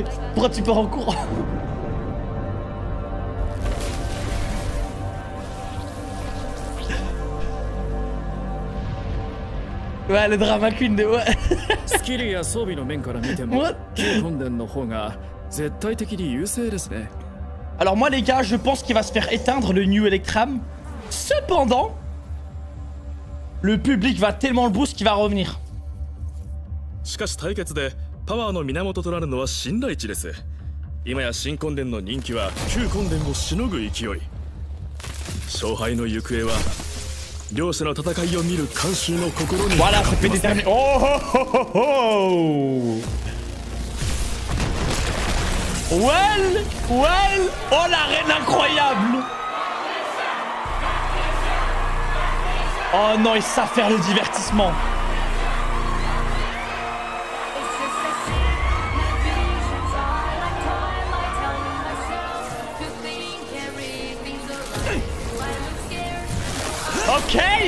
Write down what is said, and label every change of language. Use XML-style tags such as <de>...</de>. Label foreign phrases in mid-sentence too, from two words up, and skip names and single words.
<fr>Pourquoi tu pars en courant? Ouais, le</fr> <en>drama queen</en> <fr>de ouais. Alors moi les gars, je pense qu'il va se faire éteindre le New Electram. Cependant, le public va tellement le boost qu'il va revenir.</fr> <ja>しかし対決でパワーの源となるのは信頼値です。今や新根伝の人気は旧根伝をしのぐ勢い。勝敗の行方は両者の戦いを見る観衆の心に。</ja> <fr>Voilà, ça peut déterminer.</fr> <en>Oh oh oh oh. Well, well,</en> <fr>oh l'arène incroyable. Oh non, ils savent faire le divertissement. Ok.</fr>